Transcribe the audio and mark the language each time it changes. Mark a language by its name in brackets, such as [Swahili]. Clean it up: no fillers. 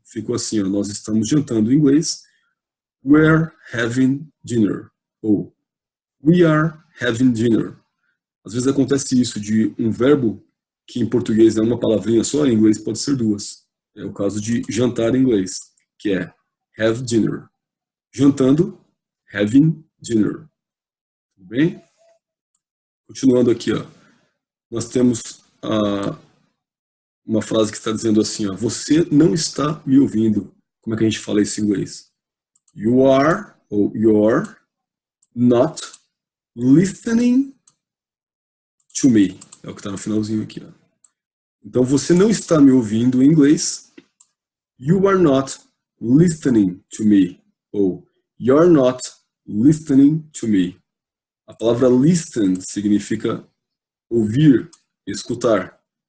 [Portuguese] Ficou assim, ó, nós estamos jantando em inglês, [English] we're having dinner, [Portuguese] ou [English] we are having dinner. [Portuguese] Às vezes acontece isso de um verbo que em português é uma palavrinha só, em inglês pode ser duas. É o caso de jantar em inglês, que é have dinner. Jantando, having dinner. Tudo bem? Continuando aqui, ó, nós temos uma frase que está dizendo assim, ó, você não está me ouvindo. Como é que a gente fala isso em inglês? [English] You are, ou you're, not listening to me. [Portuguese] É o que está no finalzinho aqui. Ó. Então, você não está me ouvindo em inglês. [English] You are not listening to me. Ou you're not listening to me. [Portuguese] A palavra listen significa ouvir, escutar.